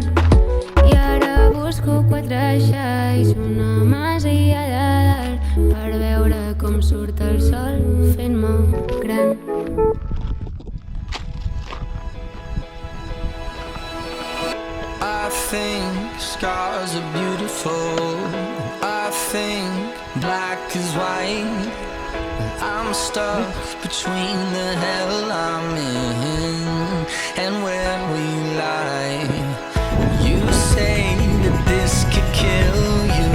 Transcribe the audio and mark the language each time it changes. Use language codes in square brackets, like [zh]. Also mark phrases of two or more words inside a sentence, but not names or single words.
[ca] I ara busco quatre xais, una masia de dalt, per veure com surt el sol fent-me gran. [en] I think scars are beautiful. I think black is white. I'm stuck between the hell I'm in and where we lie. You say that this could kill you.